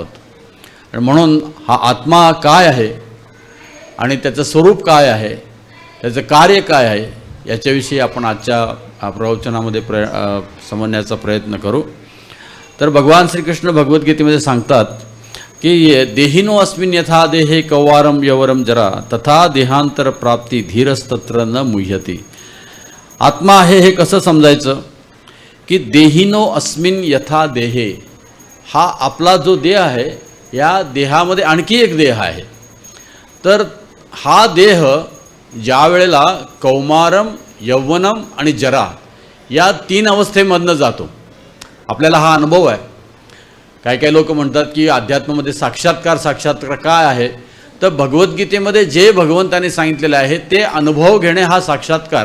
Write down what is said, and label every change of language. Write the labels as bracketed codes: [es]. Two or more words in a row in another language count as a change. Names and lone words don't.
[mr] आणि म्हणून हा आत्मा काय आहे आणि त्याचं स्वरूप काय आहे, त्याचं कार्य काय आहे याच्याविषयी आपण आजच्या प्रवचनामध्ये समजण्याचा प्रयत्न करू। तर भगवान श्रीकृष्ण भगवद्गीतेमध्ये सांगतात की [sa] देहिनो अस्मिन् यथा देहे कौवारम यवरम जरा तथा देहांतर प्राप्ती धीरस्तत्र न मुह्यति। [mr] आत्मा आहे हे कसं समजायचं की [sa] देहिनो अस्मिन् यथा देहे, [mr] हा आपला जो देह आहे या देहामध्ये आणखी एक देह आहे। तर हा देह ज्या वेळेला [sa] कौमारम, यौवनम [mr] आणि जरा या तीन अवस्थेमधनं जातो, आपल्याला हा अनुभव आहे। काही लोक म्हणतात की अध्यात्मामध्ये साक्षात्कार काय आहे, तर भगवद्गीतेमध्ये जे भगवंताने सांगितलेले आहे ते अनुभव घेणे हा साक्षात्कार।